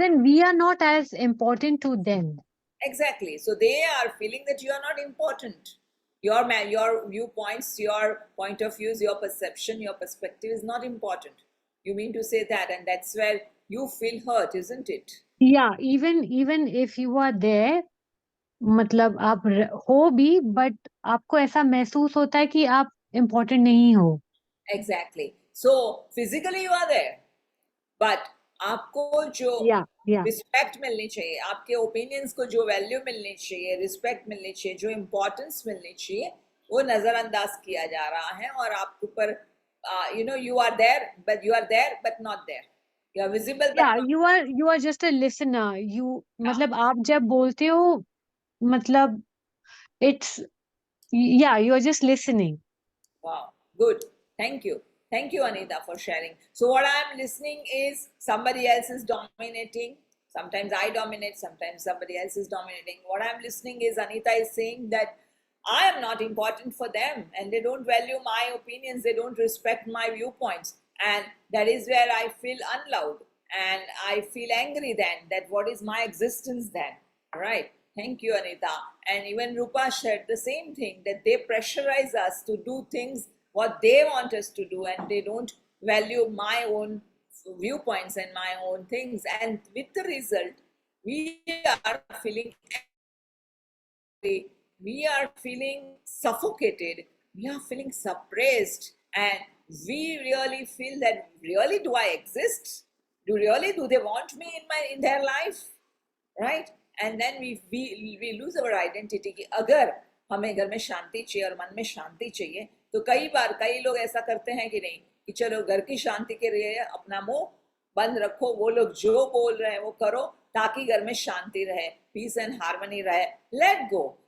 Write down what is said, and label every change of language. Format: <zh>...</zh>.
<en>as in we are not as important to them. exactly, so they are feeling that you are not important. Your viewpoints, your point of views, your perception, your perspective is not important. You mean to say that, and that's where you feel hurt, isn't it? Yeah, even if you are there,</en> <hi>मतलब आप हो भी, but आपको ऐसा महसूस होता है कि आप इम्पोर्टेंट नहीं हो.</hi> <en>Exactly. So physically you are there, but</en> <hi>आपको जो रिस्पेक्ट मिलनी चाहिए, आपके ओपिनियंस को जो वैल्यू मिलनी चाहिए, रिस्पेक्ट मिलनी चाहिए, जो इम्पोर्टेंस मिलनी चाहिए, वो नजरअंदाज किया जा रहा है और आपके ऊपर</hi> <en>you are there but not there. You are visible but not. You are just a listener.</en> <hi>मतलब आप जब बोलते हो, मतलब</hi> <en>you are just listening. Wow, good. Thank you. Thank you, Anita, for sharing. So what I'm listening is somebody else is dominating. Sometimes I dominate, sometimes somebody else is dominating. What I'm listening is Anita is saying that I am not important for them and they don't value my opinions, they don't respect my viewpoints. And that is where I feel unloved and I feel angry then, that what is my existence then, right? Thank you, Anita. And even Rupa shared the same thing, that they pressurize us to do things what they want us to do and they don't value my own viewpoints and my own things. And with the result, we are feeling angry, we are feeling suffocated, we are feeling suppressed, and we really feel that, really, do I exist? Do they want me in their life? Right? And then we lose our identity</en> <hi>कि अगर हमें घर में शांति चाहिए और मन में शांति चाहिए, तो कई लोग ऐसा करते हैं कि नहीं, कि चलो घर की शांति के लिए अपना मुंह बंद रखो, वो लोग जो बोल रहे हैं वो करो ताकि घर में शांति रहे, पीस एंड हार्मनी रहे, लेट गो.</hi>